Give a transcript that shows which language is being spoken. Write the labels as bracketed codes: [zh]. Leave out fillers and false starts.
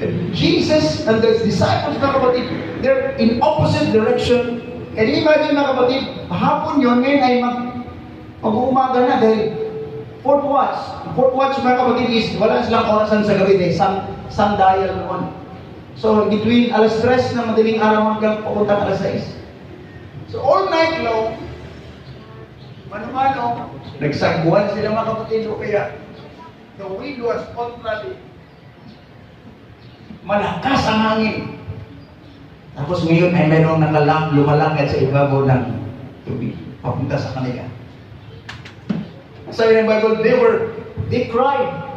[en] Jesus and the disciples [tl] mga kapatid, [en] they're in opposite direction. Can you imagine [tl] mga kapatid, hapon yun, ngayon ay mag-uumaga na dahil fourth watch. Fourth watch mga kapatid is wala silang orasan sa gabi dahil sundial noon. So between alas 3 na madaling araw hanggang papuntang alas 6. So all night long, mano-mano, nagsagbuhan sila mga kapatid o kaya [en] the wind was contrary. [tl] Malakas ang hangin. Tapos ngayon ay mayroong lumalakad sa ibabaw ng tubig papunta sa kanila. Sabi ng Bible, [en] they cried.